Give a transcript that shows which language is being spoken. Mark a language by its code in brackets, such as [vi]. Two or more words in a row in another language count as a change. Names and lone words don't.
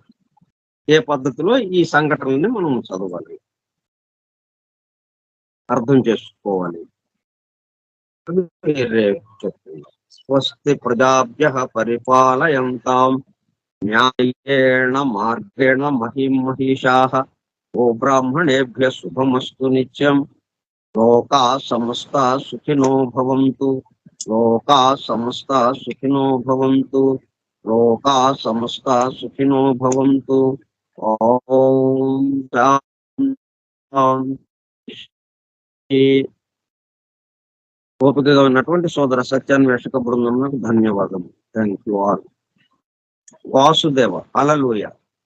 [te] ఏ పద్ధతిలో ఈ సంఘటనల్ని మనం చదవాలి, అర్థం చేసుకోవాలి రేపు చెప్తున్నాం. [sa] స్వస్తి ప్రజాభ్యః పరిపాలయంతాం న్యాయేణ మార్గేణ మహిం మహిషాః ఓ బ్రాహ్మణేభ్యః శుభమస్తు నిత్యం. లోకా సమస్తా సుఖినో భవంతు. లోకా సమస్తా సుఖినో భవంతు. లోకా సమస్తా సుఖినో భవంతు. ఓం శాంతి. [te] ఓపికగా ఉన్నటువంటి సోదర సత్యాన్వేషక బృందం ధన్యవాదము. [en] thank you all. వాసుదేవ. హల్లెలూయా.